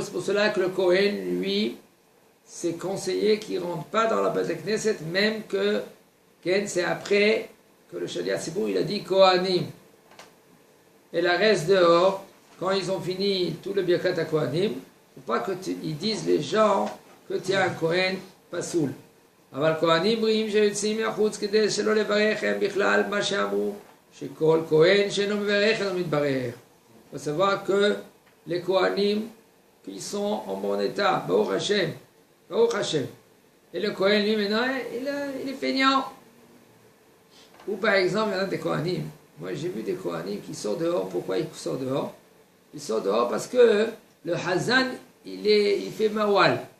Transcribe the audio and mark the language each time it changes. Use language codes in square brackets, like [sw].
[fr] C'est pour cela que le Kohen, lui, c'est conseillé qu'il ne rentre pas dans la Beit HaKnesset, même que c'est après que le Shaliach Sibour, il a dit Kohanim. Et la reste dehors, quand ils ont fini tout le Birkat à Kohanim, il ne faut pas qu'ils disent les gens que tu as un Kohen pasoul. [he] אבל כהנים בריאים שיוצאים מהחוץ כדי שלא לברך הם בכלל מה שאמרו שכל כהן שאינו מברך אינו מתברך. [fr] Il faut savoir que les Kohanim qui sont en bon état, Baruch Hashem, Baruch Hashem. Et le Kohen lui maintenant, il est feignant. Ou par exemple, il y en a des Kohanim. Moi j'ai vu des Kohanim qui sortent dehors. Pourquoi ils sortent dehors? Ils sortent dehors parce que le Hazan, il fait Mawal.